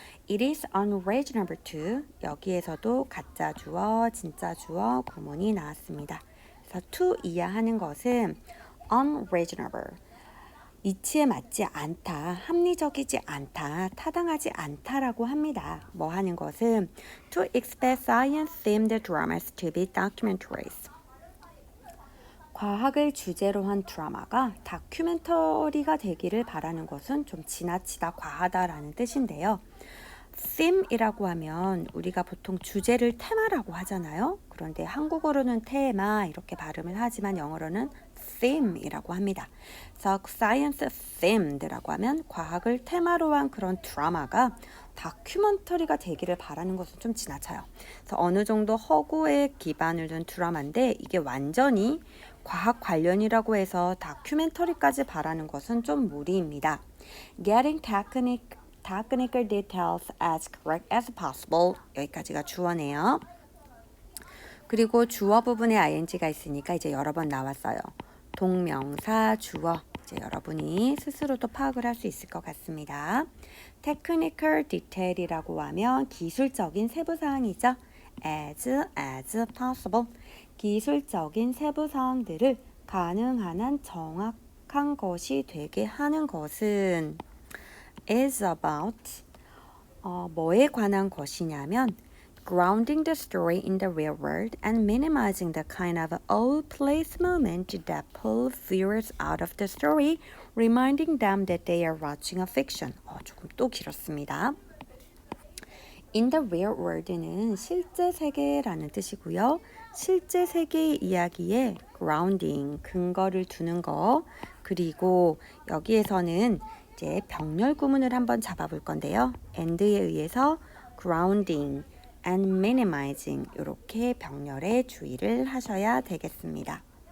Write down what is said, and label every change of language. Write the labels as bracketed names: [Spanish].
[English] It is unreasonable to [Korean] 여기에서도 가짜 주어, 진짜 주어, 구문이 나왔습니다. 그래서 to 이하하는 것은 unreasonable 이치에 맞지 않다, 합리적이지 않다, 타당하지 않다라고 합니다. 뭐 하는 것은 [English] to expect science-themed dramas to be documentaries. [Korean] 과학을 주제로 한 드라마가 다큐멘터리가 되기를 바라는 것은 좀 지나치다 과하다라는 뜻인데요. theme이라고 하면 우리가 보통 주제를 테마라고 하잖아요. 그런데 한국어로는 테마 이렇게 발음을 하지만 영어로는 theme이라고 합니다. 그래서 science themed라고 하면 과학을 테마로 한 그런 드라마가 다큐멘터리가 되기를 바라는 것은 좀 지나쳐요. 그래서 어느 정도 허구에 기반을 둔 드라마인데 이게 완전히 과학 관련이라고 해서 다큐멘터리까지 바라는 것은 좀 무리입니다. [English] Getting technical details as correct as possible [Korean] 여기까지가 주어네요. 그리고 주어 부분에 ing가 있으니까 이제 여러 번 나왔어요. 동명사, 주어 이제 여러분이 스스로도 파악을 할 수 있을 것 같습니다. technical detail이라고 하면 기술적인 세부사항이죠. [English] as possible [Korean] 기술적인 세부사항들을 가능한 한 정확한 것이 되게 하는 것은 [English] is about [Korean] 뭐에 관한 것이냐면 [English] grounding the story in the real world and minimizing the kind of all-place moment that pull viewers out of the story, reminding them that they are watching a fiction. [Korean] 조금 또 길었습니다. In the real world는 실제 세계라는 뜻이고요. 실제 세계의 이야기에 grounding, 근거를 두는 거, 그리고 여기에서는 이제 병렬 구문을 한번 잡아볼 건데요. and에 의해서 grounding and minimizing 이렇게 병렬에 주의를 하셔야 되겠습니다.